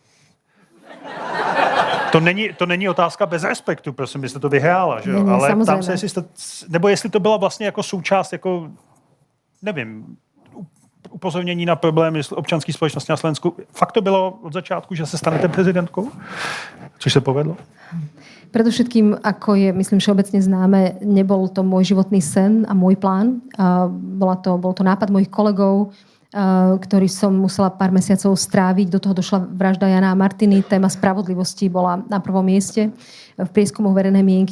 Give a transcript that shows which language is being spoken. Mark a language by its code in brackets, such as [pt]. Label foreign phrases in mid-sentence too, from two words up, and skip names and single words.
[cs] To není otázka bez respektu, prosím, vy jste to vyhrála, že jo? Ale ptám se, jestli to byla vlastně jako součást, jako, nevím, upozornění na problémy občanské společnosti na Slovensku. Fakt to bylo od začátku, že se stanete prezidentkou? Což se povedlo? [sk] Predovšetkým, ako je, myslím, všeobecne známe, nebol to môj životný sen a môj plán. Bol to nápad mojich kolegov, ktorý som musela pár mesiacov stráviť. Do toho došla vražda Jana a Martiny. Téma spravodlivosti bola na prvom mieste v prieskumoch verejnej mienky.